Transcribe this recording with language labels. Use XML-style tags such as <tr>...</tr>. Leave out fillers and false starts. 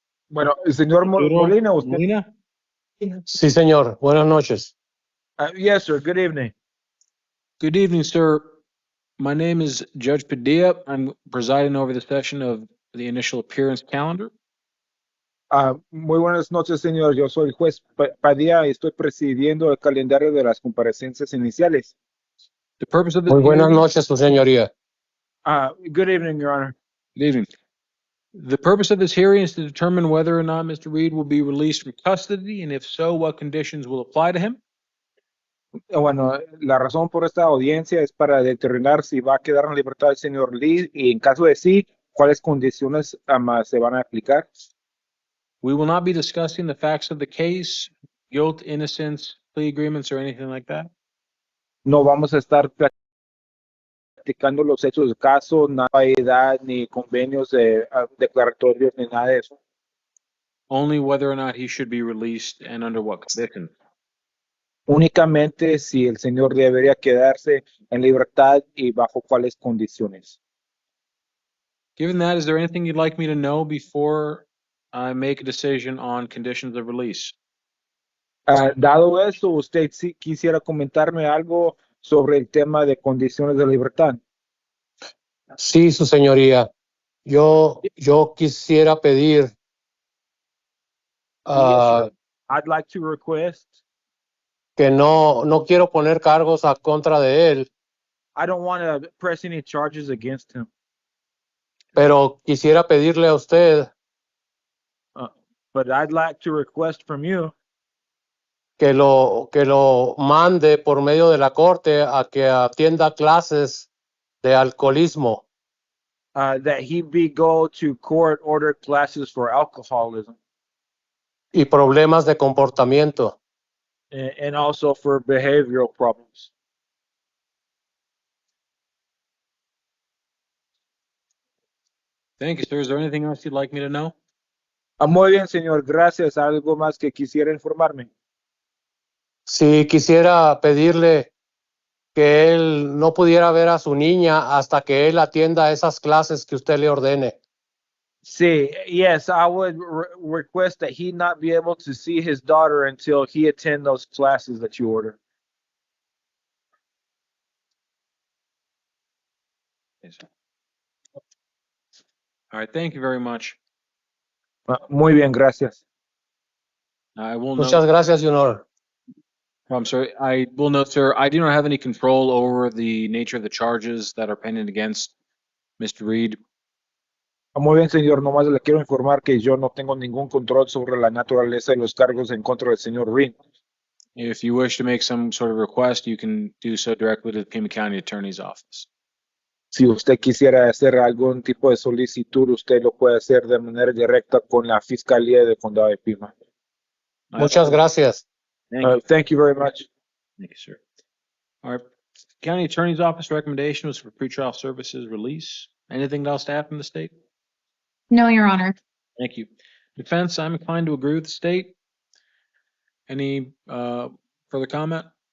<es>Bueno, el señor Arturo Molina, usted. Molina? Sí, señor. Buenas noches.</es> <en>Yes, sir. Good evening. Good evening, sir. My name is Judge Padilla. I'm presiding over the session of the initial appearance calendar.</en> <es>Muy buenas noches, señor. Yo soy el juez Padilla y estoy presidiendo el calendario de las comparecencias iniciales.</es> <en>The purpose of this</en> <es>Muy buenas</es> <en>hearing-</en> <es>noches, su señoría.</es> <en>Good evening, Your Honor. Good evening. The purpose of this hearing is to determine whether or not Mr. Reed will be released from custody, and if so, what conditions will apply to him.</en> <es>Bueno, la razón por esta audiencia es para determinar si va a quedar en libertad el señor Lee y en caso de sí, cuáles condiciones se van a aplicar.</es> <en>We will not be discussing the facts of the case, guilt, innocence, plea agreements, or anything like that.</en> <es>No vamos a estar platicando los hechos del caso, nada de edad, ni convenios declaratorios, ni nada de eso.</es> <en>Only whether or not he should be released and under what conditions.</en> <es>Únicamente si el señor debería quedarse en libertad y bajo cuáles condiciones.</es> <en>Given that, is there anything you'd like me to know before I make a decision on conditions of release?</en> <es>Dado eso, ¿usted sí quisiera comentarme algo sobre el tema de condiciones de libertad? Sí, su señoría. Yo quisiera pedir</es> <en>I'd like to request.</en> <es>que no quiero poner cargos a contra de él,</es> <en>I don't want to press any charges against him.</en> <es>pero quisiera pedirle a usted</es> <en>But I'd like to request from you</en> <es>que lo mande por medio de la corte a que atienda clases de alcoholismo.</es> <en>That he go to court order classes for alcoholism.</en> <es>Y problemas de comportamiento.</es> <en>And also for behavioral problems. Thank you, sir. Is there anything else you'd like me to know?</en> <es>Muy bien, señor. Gracias. ¿Algo más que quisiera informarme? Sí, quisiera pedirle que él no pudiera ver a su niña hasta que él atienda esas clases que usted le ordene.</es> <en>Sí, yes, I would request that he not be able to see his daughter until he attend those classes that you order. All right, thank you very much.</en> <es>Muy bien, gracias.</es> <en>I will</en> <es>Muchas</es> <en>note,</en> <es>gracias, Junior.</es> <en>I'm sorry, I will note, sir, I do not have any control over the nature of the charges that are pending against Mr. Reed.</en> <es>Muy bien, señor. Nomás le quiero informar que yo no tengo ningún control sobre la naturaleza de los cargos en contra del señor Reed.</es> <en>If you wish to make some sort of request, you can do so directly to the Pima County Attorney's Office.</en> <es>Si usted quisiera hacer algún tipo de solicitud, usted lo puede hacer de manera directa con la Fiscalía del Condado de Pima. Muchas gracias.</es> <en>Thank you very much. Thank you, sir. All right, County Attorney's Office recommendation was for pretrial services release. Anything else to add from the state? No, Your Honor. Thank you. Defense, I'm inclined to agree with the state. Any further comment?</en>